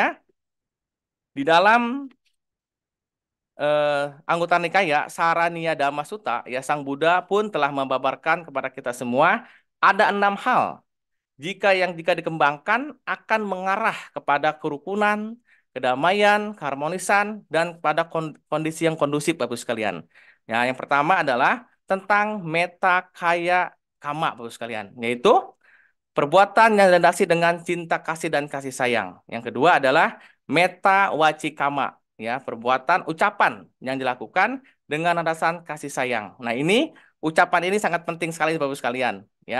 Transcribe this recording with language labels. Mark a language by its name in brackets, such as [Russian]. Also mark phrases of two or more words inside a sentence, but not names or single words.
[Indonesian] Di dalam eh, anggota Nikaya Saraniya Dhamma Sutta, ya, Sang Buddha pun telah membabarkan kepada kita semua ada 6 hal jika dikembangkan akan mengarah kepada kerukunan, kedamaian, keharmonisan, dan pada kondisi yang kondusif, Bapak Ibu sekalian. Ya, yang pertama adalah tentang [Pali] metta kaya kama, [Indonesian] Bapak Ibu sekalian, yaitu perbuatan yang dilandasi dengan cinta kasih dan kasih sayang. Yang kedua adalah [Pali] metta wacikama, [Indonesian] ya, perbuatan ucapan yang dilakukan dengan landasan kasih sayang. Nah, ini ucapan ini sangat penting sekali Bapak Ibu sekalian, ya.